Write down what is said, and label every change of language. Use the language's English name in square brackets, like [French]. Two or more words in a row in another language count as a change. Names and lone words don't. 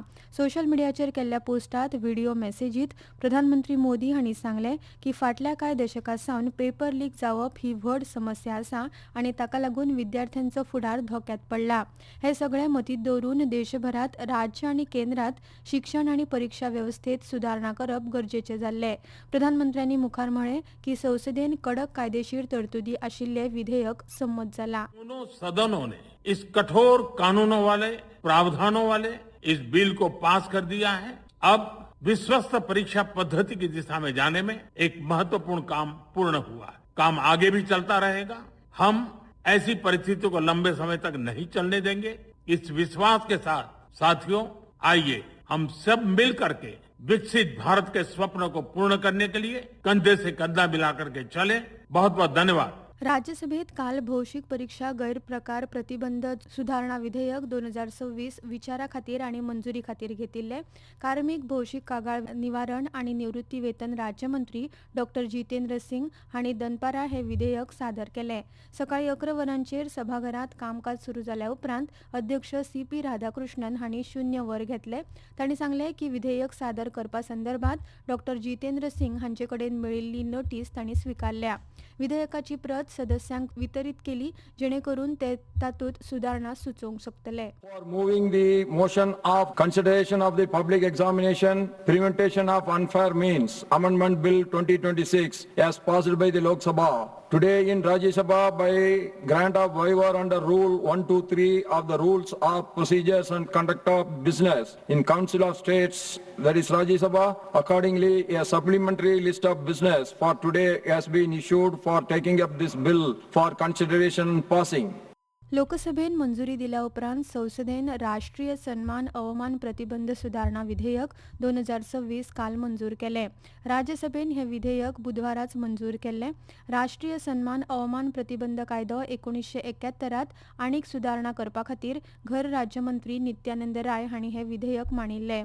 [Konkani] सोशल मिडियाचेर केल्ल्या पोस्टांत व्हिडिओ मॅसेजींत प्रधानमंत्री मोदी हांणी सांगलें की फाटल्या कांय दशकां सावन पेपर लीक जावप ही व्हड समस्या आसा आनी ताका लागून विद्यार्थ्यांचो फुडार धोक्यांत पडला. हे सगळें मतींत दवरून देशभरांत राज्य आनी केंद्रांत शिक्षण आनी परीक्षा वेवस्थेत सुदारणा करप गरजेचें जाल्लें. प्रधानमंत्र्यांनी मुखार म्हळें की संसदेन कडक कायदेशीर तरतुदी आशिल्ले विधेयक संमत जाला. [Hindi] दोनों सदनों ने इस कठोर कानूनों वाले प्रावधानों वाले इस बिल को पास कर दिया है. अब विश्वस्त परीक्षा पद्धति की दिशा में जाने में एक महत्वपूर्ण काम पूर्ण हुआ है. काम आगे भी चलता रहेगा. हम ऐसी परिस्थितियों को लंबे समय तक नहीं चलने देंगे. इस विश्वास के साथ साथियों, आइए हम सब मिल करके विकसित भारत के स्वप्न को पूर्ण करने के लिए कंधे से कंधा मिलाकर के चले. बहुत बहुत धन्यवाद. [Konkani] राज्यसभेत काल भौशीक परीक्षा गैरप्रकार प्रतिबंध सुधारणा विधेयक 2026 विचारा खातीर आनी मंजुरी खातीर घेतिल्ले. कार्मीक भौशीक कागाळ निवारण आनी निवृत्ती वेतन राज्यमंत्री डॉ. जितेंद्र सिंग हांणी दनपारा हे विधेयक सादर केलें. सकाळीं 11 वरांचेर सभाघरांत कामकाज सुरू जाल्या उपरांत अध्यक्ष सीपी राधाकृष्णन हांणी शून्य वर घेतले. तांणी सांगलें की विधेयक सादर करपा संदर्भात डॉ. जितेंद्र सिंग हांचे कडेन मेळिल्ली नोटीस तांणी स्विकारल्या. विधेयकाची प्रत सदस्यांक वितरीत केली जेणे करून ते तातूंत सुदारणा सुचोवंक शकतले. [English] For moving the motion of consideration of the public examination, prevention of unfair means, Amendment Bill 2026 as passed by the Lok Sabha. Today in Rajya Sabha by grant of waiver under Rule 123 of the Rules of Procedures and Conduct of Business in Council of States, that is Rajya Sabha. Accordingly, a supplementary list of business for today has been issued for taking up this bill for consideration and passing. [Konkani] लोकसभेन मंजुरी दिल्या उपरांत संसदेन राष्ट्रीय सन्मान अवमान प्रतिबंध सुधारणा विधेयक 2026 काल मंजूर केलें. राज्यसभेन हे विधेयक बुधवाराच मंजूर केल्लें. राष्ट्रीय सन्मान अवमान प्रतिबंध कायदो 1971त आनीक सुदारणा करपा खातीर घर राज्यमंत्री नित्यानंद राय हांणी हे विधेयक मांडिल्लें.